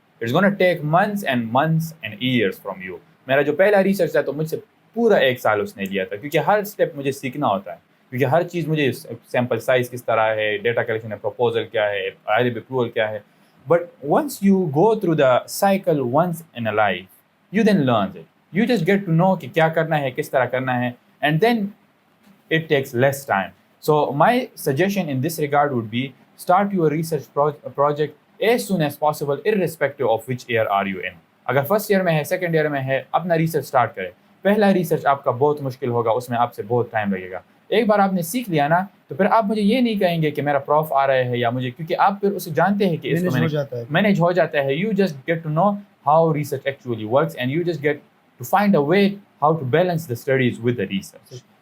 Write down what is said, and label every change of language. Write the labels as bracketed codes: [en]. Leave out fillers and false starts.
[en] It's going to take months and years from you. [ur] میرا جو پہلا ریسرچ تھا تو مجھ سے پورا 1 سال اس نے لیا تھا, کیونکہ ہر اسٹیپ مجھے سیکھنا ہوتا ہے, کیونکہ ہر چیز مجھے سیمپل سائز کس طرح ہے, ڈیٹا کلیکشن ہے, پروپوزل کیا ہے, IRB اپروول کیا ہے. [en] but once you go through the cycle once in a life, you then learn it, you just get to know [ur] کہ کیا کرنا ہے, [en] کس طرح کرنا ہے, and then it takes less time. So my suggestion in this regard would be start your research project as soon as possible, irrespective of which year are you in. [ur] اگر first year میں ہے, second year میں ہے, اپنا research start کریں. پہلا research آپ کا بہت مشکل ہوگا, اس میں آپ سے بہت ٹائم لگے گا. ایک بار آپ نے سیکھ لیا نا تو پھر آپ مجھے یہ نہیں کہیں گے کہ میرا پروف آ رہے ہیں یا مجھے, کیونکہ آپ پھر اسے جانتے ہیں کہ اس کو مینیج ہو جاتا ہے. [en] You just get to know how research actually works, and you just get to find a way how to balance the studies with the research.